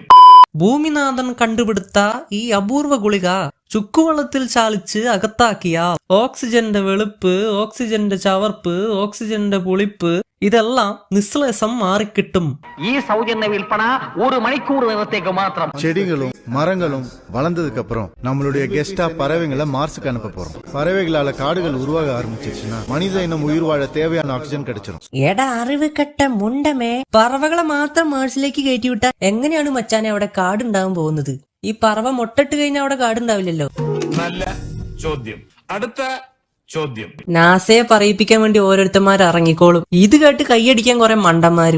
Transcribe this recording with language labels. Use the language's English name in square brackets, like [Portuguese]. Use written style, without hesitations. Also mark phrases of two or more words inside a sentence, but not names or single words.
[Malayalam] ഭൂമിനാഥൻ കണ്ടുപിടുത്ത ഈ അപൂർവ ഗുളിക ചുക്കുവെള്ളത്തിൽ ചാലിച്ച് അകത്താക്കിയ ഓക്സിജന്റെ വെളുപ്പ്, ഓക്സിജന്റെ ചവർപ്പ്, ഓക്സിജന്റെ പുളിപ്പ് ഇതെല്ലാം നിശ്ലേഷം മാറിക്കിട്ടും. ഈ സൗജന്യ വിൽപ്പന 1 മണിക്കൂർ നേരത്തേക്ക് മാത്രം. [Tamil] செடிகளும் மரங்களும் வளர்ந்ததுக்கு அப்புறம் நம்மளுடைய கெஸ்டா பறவைகளை மார்ஸுக்கு அனுப்ப போறோம். பறவைகளால காடுகள் உருவாக ஆரம்பிச்சிருச்சுன்னா மனித இனம் உயிர் வாழ தேவையான ஆக்சிஜன் கிடைச்சிடும். [Malayalam] എടാ അറിവ് കെട്ട മുണ്ടമേ, പറവകളെ മാത്രം മാർസിലേക്ക് കയറ്റിവിട്ടാ എങ്ങനെയാണ് മച്ചാനെ അവിടെ കാടുണ്ടാവാൻ പോകുന്നത്? ഈ പറവ മൊട്ടിട്ട് കഴിഞ്ഞാൽ അവിടെ കാടുണ്ടാവില്ലല്ലോ. നല്ല ചോദ്യം. അടുത്ത ചോദ്യം. നാസയെ പറയിപ്പിക്കാൻ വേണ്ടി ഓരോരുത്തന്മാർ ഇറങ്ങിക്കോളും. ഇത് കേട്ട് കൈയടിക്കാൻ കുറെ മണ്ടന്മാരും.